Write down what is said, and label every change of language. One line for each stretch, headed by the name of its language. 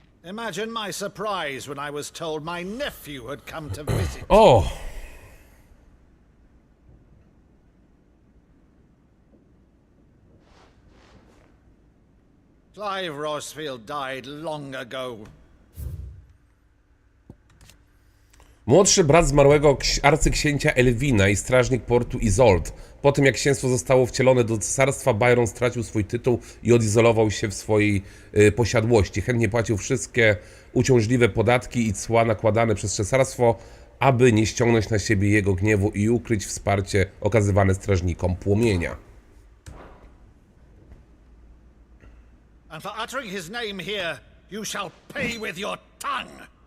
English: Imagine my surprise when I was told my nephew had come to visit. O! Clive Rossfield died long ago.
Polish: Młodszy brat zmarłego arcyksięcia Elwina i strażnik portu Isolde. Po tym jak księstwo zostało wcielone do cesarstwa, Byron stracił swój tytuł i odizolował się w swojej posiadłości. Chętnie płacił wszystkie uciążliwe podatki i cła nakładane przez cesarstwo, aby nie ściągnąć na siebie jego gniewu i ukryć wsparcie okazywane strażnikom płomienia.
English: And for uttering his name here, You shall pay with your tongue!